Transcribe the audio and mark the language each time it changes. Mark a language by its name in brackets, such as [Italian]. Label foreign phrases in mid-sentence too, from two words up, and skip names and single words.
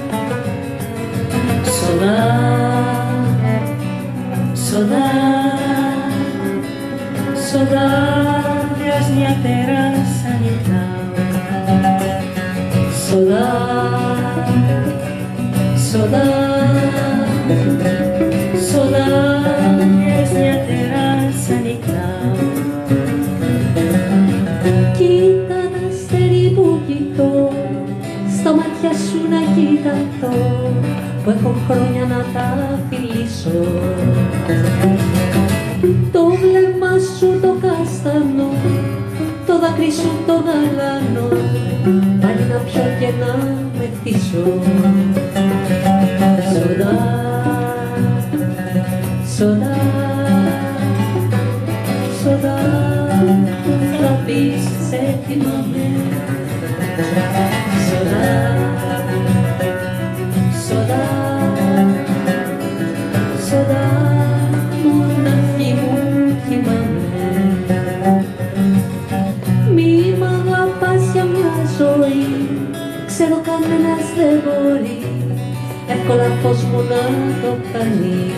[Portuguese] Saudade, saudade, saudades minha terra sanitão. Saudade, saudade, saudades minha terra sanitão. [Greek] Κοίτα τα αστέρι που κοιτώ, στα μάτια σου να κοιταχτώ, που έχω χρόνια να τα φιλήσω. Το βλέμμα σου το καστανό, το δάκρυ σου το γαλανό, πάλι να πιω και να μεθύσω. [Portuguese] Saudade, saudade, outra vez [Greek] σε θυμάμαι. [Portuguese] Saudade, saudade, saudade, [Greek] μοναχή μου θυμάμαι. Μη μ' αγαπάς για μια ζωή, ξέρω κανένας δεν μπορεί εύκολα φως μου να το κάνει.